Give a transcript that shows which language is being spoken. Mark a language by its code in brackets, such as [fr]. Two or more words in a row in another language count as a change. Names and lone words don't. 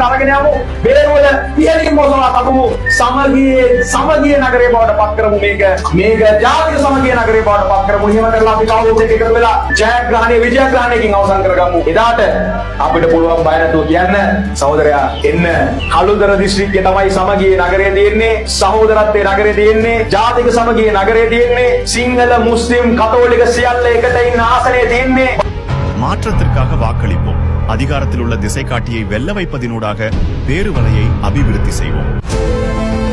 [si] අරගෙන යමු බේරුවල ඉහළින් මොසවා තබමු සමගිය නගරේ බවට පත් කරමු මේක ජාතික සමගිය නගරේ බවට පත් කරමු එහෙම කරලා අපි කවුරුත් එක්ක එකතු වෙලා ජයග්‍රහණය විජයග්‍රහණයකින් අවසන් කරගමු එදාට අපිට පුළුවන් බය නැතුව කියන්න සහෝදරයා එන්න කළුතර දිස්ත්‍රික්කයේ තමයි සමගිය නගරේ තියෙන්නේ සහෝදරත්වයේ නගරේ තියෙන්නේ ජාතික සමගිය නගරේ තියෙන්නේ සිංහල මුස්ලිම් කතෝලික සියල්ල එකට ඉන්න ආසනයේ තියෙන්නේ [ta] மாற்றத்திற்காக வாக்களிப்போம் அதிகாரத்தில் உள்ள திசை காட்டியை வெல்ல வைப்பதினூடாக பேருவலையை அபிவிருத்தி செய்வோம்